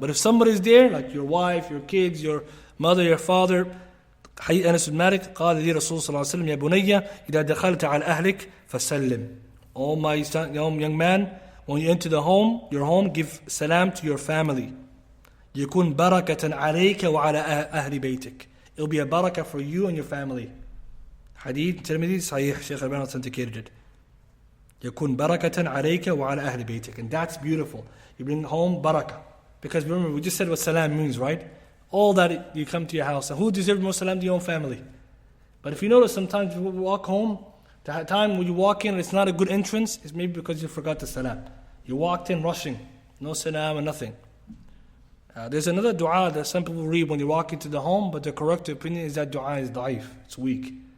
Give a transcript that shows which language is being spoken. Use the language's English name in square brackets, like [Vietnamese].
[English] But if somebody's there, like your wife, your kids, your mother, your father, Anas ibn Malik, [Arabic] قال لي رسول صلى الله عليه وسلم يا بني إذا دخلت على أهلك فسلم. [English] Oh my young man, when you enter the home, your home, give salam to your family. [Arabic] يكون بركة عليك وعلى أهل بيتك. [English] It'll be a barakah for you and your family. Hadith, Tirmidhi, Sahih, Shaykh Al-Albani authenticated it. [Arabic] يكون بركة عليك وعلى أهل بيتك. [English] And that's beautiful. You bring home barakah. Because remember, we just said what salam means, right? All that you come to your house. And who deserves more salam to your own family? But if you notice, sometimes we walk home, The time when you walk in and it's not a good entrance is maybe because you forgot the salam. You walked in rushing, no salam and nothing. There's another dua that some people read when you walk into the home, but the correct opinion is that dua is da'if, it's weak.